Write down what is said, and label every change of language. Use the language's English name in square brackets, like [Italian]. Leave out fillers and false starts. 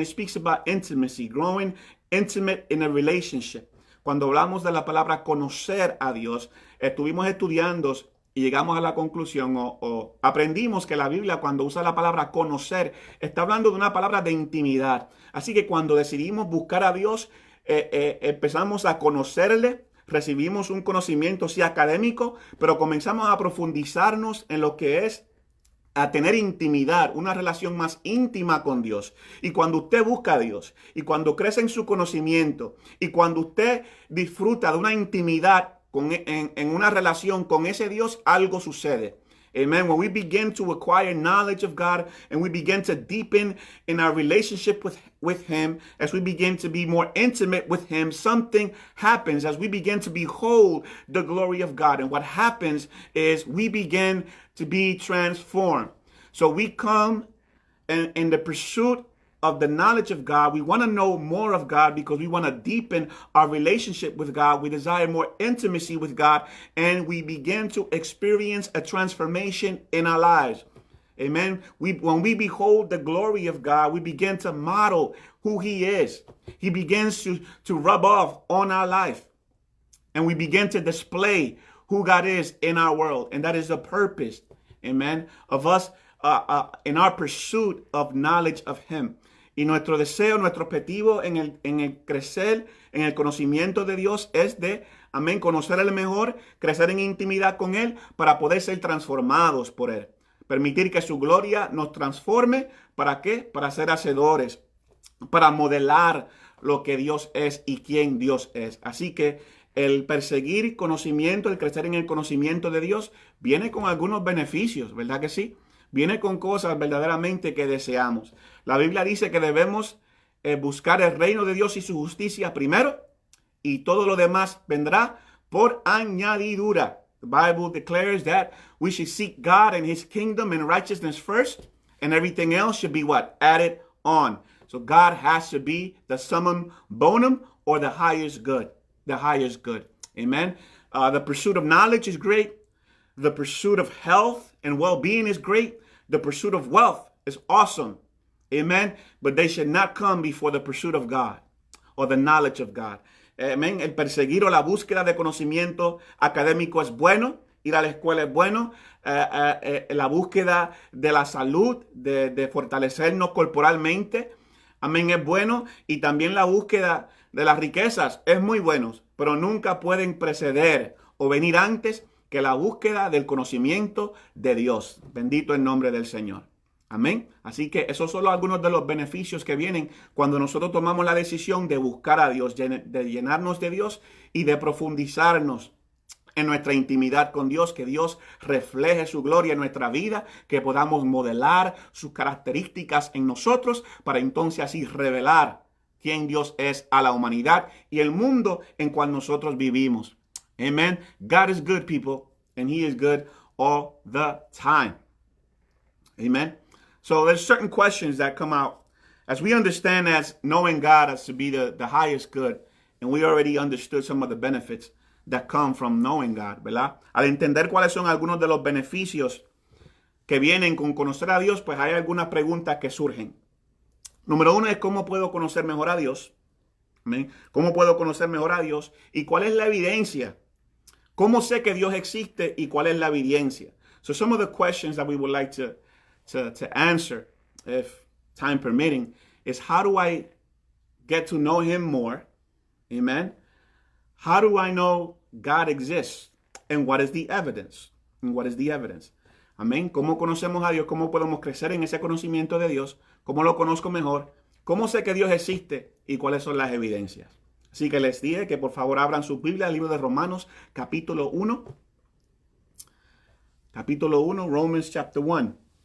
[English] It speaks about intimacy, growing intimate in a relationship. [Spanish] Cuando hablamos de la palabra conocer a Dios, estuvimos estudiando y llegamos a la conclusión o aprendimos que la Biblia, cuando usa la palabra conocer, está hablando de una palabra de intimidad. Así que cuando decidimos buscar a Dios, empezamos a conocerle, recibimos un conocimiento sí académico, pero comenzamos a profundizarnos en lo que es a tener intimidad, una relación más íntima con Dios. Y cuando usted busca a Dios, y cuando crece en su conocimiento, y cuando usted disfruta de una intimidad en una relación con ese Dios, algo sucede. [English] Amen. When we begin to acquire knowledge of God and we begin to deepen in our relationship with Him, as we begin to be more intimate with Him, something happens as we begin to behold the glory of God. And what happens is we begin to be transformed. So we come in the pursuit of the knowledge of God. We want to know more of God because we want to deepen our relationship with God. We desire more intimacy with God, and we begin to experience a transformation in our lives. Amen. When we behold the glory of God, we begin to model who He is. He begins to rub off on our life, and we begin to display who God is in our world. And that is the purpose, amen, of us in our pursuit of knowledge of Him. [Spanish] Y nuestro deseo, nuestro objetivo en el crecer, en el conocimiento de Dios es de, amén, conocerle mejor, crecer en intimidad con Él para poder ser transformados por Él. Permitir que su gloria nos transforme. ¿Para qué? Para ser hacedores, para modelar lo que Dios es y quién Dios es. Así que el perseguir conocimiento, el crecer en el conocimiento de Dios, viene con algunos beneficios, ¿verdad que sí? Viene con cosas verdaderamente que deseamos. La Biblia dice que debemos buscar el reino de Dios y su justicia primero, y todo lo demás vendrá por añadidura. [English] The Bible declares that we should seek God and his kingdom and righteousness first, and everything else should be what? Added on. So God has to be the summum bonum, or the highest good. The highest good. Amen. The pursuit of knowledge is great. The pursuit of health and well-being is great. The pursuit of wealth is awesome. Amen. But they should not come before the pursuit of God or the knowledge of God. [Spanish] Amén. El perseguir o la búsqueda de conocimiento académico es bueno. Ir a la escuela es bueno. La búsqueda de la salud, de fortalecernos corporalmente, amén, es bueno. Y también la búsqueda de las riquezas es muy bueno. Pero nunca pueden preceder o venir antes que la búsqueda del conocimiento de Dios. Bendito el nombre del Señor. Amén. Así que esos son algunos de los beneficios que vienen cuando nosotros tomamos la decisión de buscar a Dios, de llenarnos de Dios y de profundizarnos en nuestra intimidad con Dios, que Dios refleje su gloria en nuestra vida, que podamos modelar sus características en nosotros para entonces así revelar quién Dios es a la humanidad y el mundo en cual nosotros vivimos. [English] Amen. God is good, people, and he is good all the time. Amen. So there's certain questions that come out as we understand as knowing God as to be the highest good. And we already understood some of the benefits that come from knowing God, ¿verdad? [Spanish] Al entender cuáles son algunos de los beneficios que vienen con conocer a Dios, pues hay algunas preguntas que surgen. Número uno es ¿cómo puedo conocer mejor a Dios? ¿Amén? ¿Cómo puedo conocer mejor a Dios? ¿Y cuál es la evidencia? ¿Cómo sé que Dios existe y cuál es la evidencia? [English] So some of the questions that we would like to answer, if time permitting, is how do I get to know him more? Amen. How do I know God exists? And what is the evidence? And what is the evidence? [Spanish] Amén. ¿Cómo conocemos a Dios? ¿Cómo podemos crecer en ese conocimiento de Dios? ¿Cómo lo conozco mejor? ¿Cómo sé que Dios existe? ¿Y cuáles son las evidencias? Así que les dije que por favor abran su Biblia, el libro de Romanos, capítulo 1. Capítulo 1, [English] Romans chapter 1.